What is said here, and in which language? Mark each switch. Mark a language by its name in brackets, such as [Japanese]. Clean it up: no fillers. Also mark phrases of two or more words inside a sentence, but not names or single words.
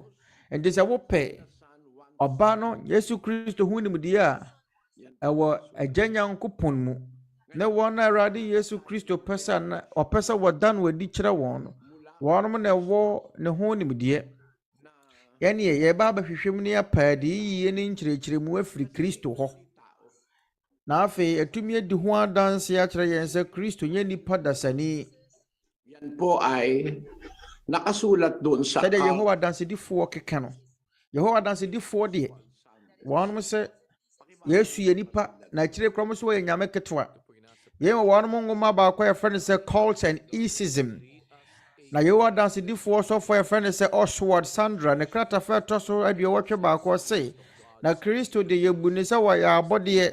[Akan] Enti sɛ wopɛ ɔba no Yesu Kristo ho nimdeɛ a ɛwɔ agya Nyankopɔn mu, ne wɔn a Awurade Yesu Kristo pɛ sɛ wɔda no wadi kyerɛ wɔn no, wɔnom na ɛwɔ ne ho nimdeɛ. Yɛne yɛba abɛhwehwɛ mu ne apaa de yiyie ne nkyerɛkyerɛmu afiri Kristo hɔ. Na afei atumi adi ho adanse akyerɛ yɛn sɛ Kristo nyɛ nipa dasani. [Filipino] Yan po ay nakasulat doon sa [Akan] Sɛdeɛ Yehowa dansedifoɔ keka no, Yehowa dansedifoɔ deɛ wɔnom sɛ Yesu yɛ nipa na akyire kora mo so wɔyɛ nyame ketewa. Yɛn wɔ wɔnom nwoma baako yɛfrɛ no sɛ Cult and Isism. Na Yehowa dansedifoɔ sɔfoɔ yɛfrɛ no sɛ Oswald Sandra ne kratafa ɛtɔ so aduɔwɔtwe baako sɛ na Kristo de yɛbu ne sɛ wɔyɛ abɔdeɛ.